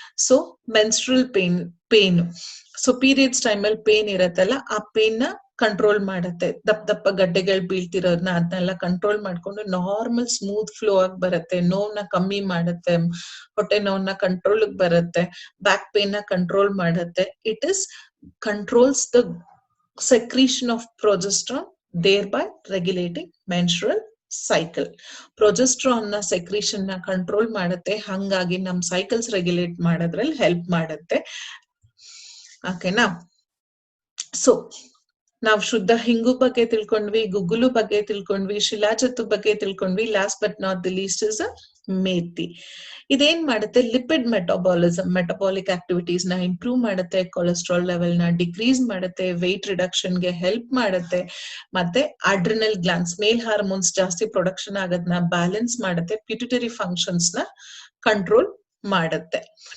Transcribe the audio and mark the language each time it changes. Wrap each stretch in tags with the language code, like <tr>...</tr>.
<kn>So menstrual pain, so periods time ಅಲ್ಲಿ pain ಇರತ್ತಲ್ಲ, ಆ ಪೇನ್ ನ ಕಂಟ್ರೋಲ್ ಮಾಡುತ್ತೆ. ದಪ್ಪ ಗಡ್ಡೆಗಳು ಬೀಳ್ತಿರೋದನ್ನ ಅದನ್ನೆಲ್ಲ ಕಂಟ್ರೋಲ್ ಮಾಡ್ಕೊಂಡು ನಾರ್ಮಲ್ ಸ್ಮೂತ್ ಫ್ಲೋ ಆಗಿ ಬರುತ್ತೆ. ನೋವ್ನ ಕಮ್ಮಿ ಮಾಡುತ್ತೆ, ಹೊಟ್ಟೆ ನೋವನ್ನ ಕಂಟ್ರೋಲ್ ಬರುತ್ತೆ, ಬ್ಯಾಕ್ ಪೇನ್ ನ ಕಂಟ್ರೋಲ್ ಮಾಡುತ್ತೆ.</kn> <en>It is controls the secretion of progesterone, thereby regulating menstrual cycle.</en> <kn>Progesterone ನ ಸೆಕ್ರೀಷನ್ ನ ಕಂಟ್ರೋಲ್ ಮಾಡುತ್ತೆ, ಹಂಗಾಗಿ ನಮ್ ಸೈಕಲ್ಸ್ ರೆಗ್ಯುಲೇಟ್ ಮಾಡೋದ್ರಲ್ಲಿ ಹೆಲ್ಪ್ ಮಾಡುತ್ತೆ. ಓಕೆನಾ? ಸೊ ನಾವ್ ಶುದ್ಧ ಹಿಂಗು ಬಗ್ಗೆ ತಿಳ್ಕೊಂಡ್ವಿ, ಗುಗ್ಗುಲು ಬಗ್ಗೆ ತಿಳ್ಕೊಂಡ್ವಿ, ಶಿಲಾಜತ್ತು ಬಗ್ಗೆ ತಿಳ್ಕೊಂಡ್ವಿ.</kn> <en>Last but not the least is methi.</en> <kn>ಇದೇನ್ ಮಾಡುತ್ತೆ, ಲಿಪಿಡ್ ಮೆಟಬಾಲಿಕ್ ಆಕ್ಟಿವಿಟೀಸ್ ನ ಇಂಪ್ರೂವ್ ಮಾಡುತ್ತೆ, ಕೊಲೆಸ್ಟ್ರಾಲ್ ಲೆವೆಲ್ ನ ಡಿಕ್ರೀಸ್ ಮಾಡುತ್ತೆ, ವೆಯ್ಟ್ ರಿಡಕ್ಷನ್ ಗೆ ಹೆಲ್ಪ್ ಮಾಡುತ್ತೆ, ಮತ್ತೆ ಅಡ್ರಿನಲ್ ಗ್ಲಾನ್ಸ್, ಮೇಲ್ ಹಾರ್ಮೋನ್ಸ್ ಜಾಸ್ತಿ ಪ್ರೊಡಕ್ಷನ್ ಆಗೋದನ್ನ ಬ್ಯಾಲೆನ್ಸ್ ಮಾಡುತ್ತೆ, ಪಿಟ್ಯುಟರಿ ಫಂಕ್ಷನ್ಸ್ ನ ಕಂಟ್ರೋಲ್ ಮಾಡುತ್ತೆ.</kn>